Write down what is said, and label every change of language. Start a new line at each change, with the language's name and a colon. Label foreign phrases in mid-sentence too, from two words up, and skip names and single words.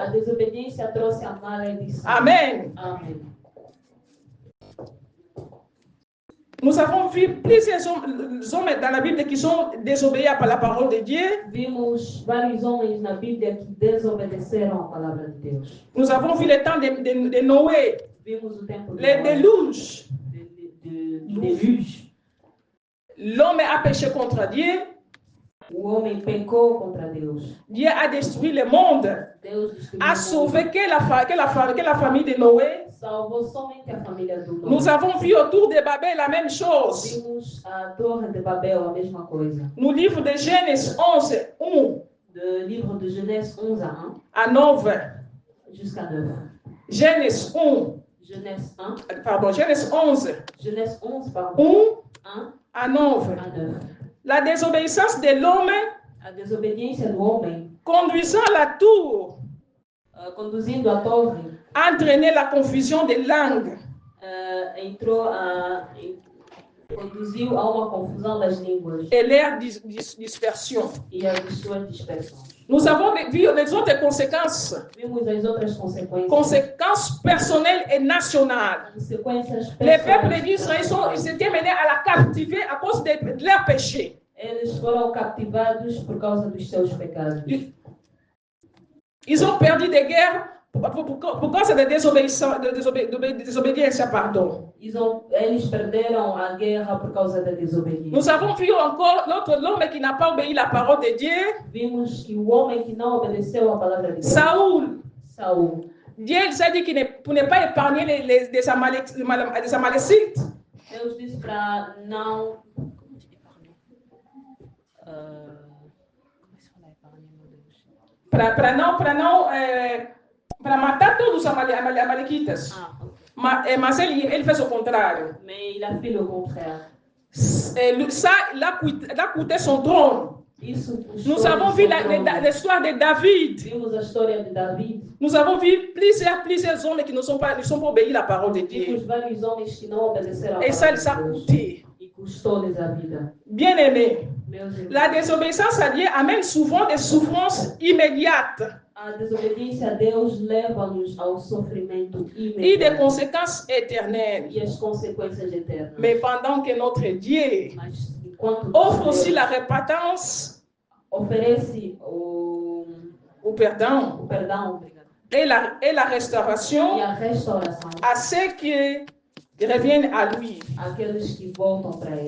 Portuguese: A desobediência trouxe a maledição. Amen. Amém.
French: Nous avons vu plusieurs hommes dans la Bible qui sont désobéis à la parole de Dieu.
Portuguese: Vimos vários homens na Bíblia que desobedeceram a palavra de Deus.
French: Nous avons vu le temps de Noé,
Portuguese: Vimos o tempo de
French: les Noé, déluges. de déluge. L'homme a péché contre Dieu.
Portuguese: O homem pecou contra Deus.
French: Dieu a détruit le monde.
Portuguese: Deus destruiu A o
French: sauvé
Portuguese: mundo.
French: que la famille de Noé.
Portuguese: Salvou somente a família do Noé.
French: Nous avons vu autour de Babel la même chose.
Portuguese: Vimos a Torre de Babel, a mesma coisa.
French: No livre de Genèse 11, 1
Portuguese: Do livro de Genèse 11 a 1
French: à 9. jusqu'à 9. Genèse 1, Genèse 1, pardon, Genèse 11, Genèse 11, pardon, 1 1 à 9.
Portuguese: a 9.
French: La désobéissance de l'homme
Portuguese: A desobediência do homem,
French: conduisant la tour
Portuguese: conduzindo a torre,
French: a entraîné la confusion des langues.
Portuguese: conduziu a uma confusão das línguas
French: Et leur dispersion.
Portuguese: e a de suas dispersões.
French: Nous avons vu les autres conséquences,
Portuguese: Vimos as outras consequências.
French: conséquences personnelles et nationales.
Portuguese: Consequências
French: Les peuples
Portuguese: pessoais.
French: d'Israël ils étaient menés à la captivité à cause de leurs péchés.
Portuguese: Eles foram captivados por causa dos seus pecados.
French: Ils ont perdu des guerres
Portuguese: por causa da desobediência,
French: pardon.
Portuguese: Eles perderam a guerra por causa da desobediência. Nous avons vu encore l'homme qui n'a pas obéi la parole de Dieu, Vimos que o homem que não obedeceu a palavra de Deus, Saúl.
French: Saul. Dieu a dit pour ne pas épargner les Amalécites.
Portuguese: Deus disse para não Para matar todos os Amalequitas. Mas ele fez o contrário.
French: Mais il a fait le contraire. Ça, il a coûté son trône. Nous avons vu l'histoire de David.
Portuguese: Vimos a história de David.
French: Nous avons vu plusieurs hommes qui ne sont pas obéis à la parole de Dieu.
Portuguese: Vimos vários homens que não obedeceram a
French: Et ça,
Portuguese: palavra
French: ça a
Portuguese: de Deus.
French: coûté.
Portuguese: E custou-lhes a vida.
French: Bien-aimés,
Portuguese: Meus irmãos,
French: la désobéissance à Dieu amène souvent des souffrances immédiates
Portuguese: a desobediência a Deus leva-nos ao sofrimento
French: et
Portuguese: imediato
French: des conséquences éternelles.
Portuguese: e as consequências eternas.
French: Mais pendant que notre Dieu
Portuguese: Mas enquanto
French: offre aussi
Portuguese: Deus
French: la repentance
Portuguese: oferece o perdão perdão
French: et la
Portuguese: e
French: restauration
Portuguese: a restauração
French: à ceux qui reviennent à lui.
Portuguese: àqueles que voltam para Ele.